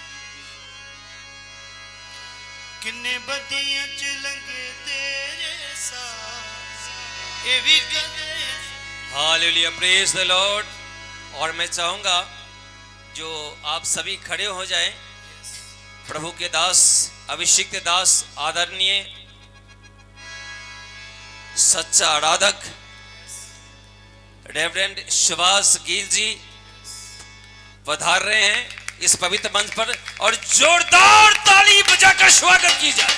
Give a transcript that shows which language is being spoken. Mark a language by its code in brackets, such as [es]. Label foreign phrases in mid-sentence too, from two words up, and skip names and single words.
[pa] ਕਿੰਨੇ ਬਦੀਆਂ ਚ ਲੰਘੇ ਤੇਰੇ ਸਾਥ, ਯੇ ਭੀ ਕਦੇ। [en] Hallelujah, praise the Lord. [hi] और मैं चाहूंगा जो आप सभी खड़े हो जाएं, प्रभु के दास, अभिषिक्त दास, आदरणीय सच्चा आराधक रेवरेंड सुभाष गिल जी पधार रहे हैं इस पवित्र मंच पर, और जोरदार ताली बजाकर स्वागत की जाए।